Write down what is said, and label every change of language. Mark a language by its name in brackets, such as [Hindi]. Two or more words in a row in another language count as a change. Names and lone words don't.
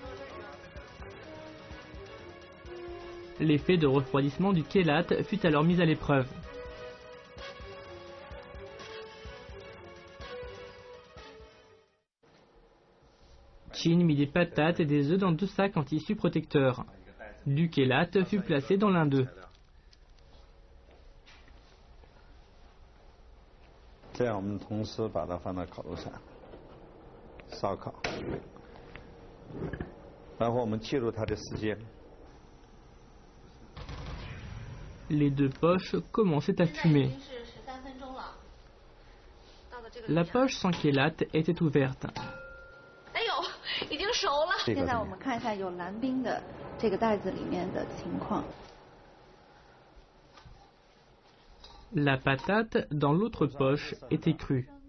[French] L'effet de refroidissement du chélate fut alors mis à l'épreuve. Chin mit des patates et des œufs dans 2 sacs en tissu protecteur. Du chélate fut placé dans l'un d'eux. [Chinese] 这样我们同时把它放到烤炉上烧烤，然后我们记录它的时间。 [French] Les 2 poches commençaient à fumer. La poche sans chélate était ouverte. La patate dans l'autre poche était crue.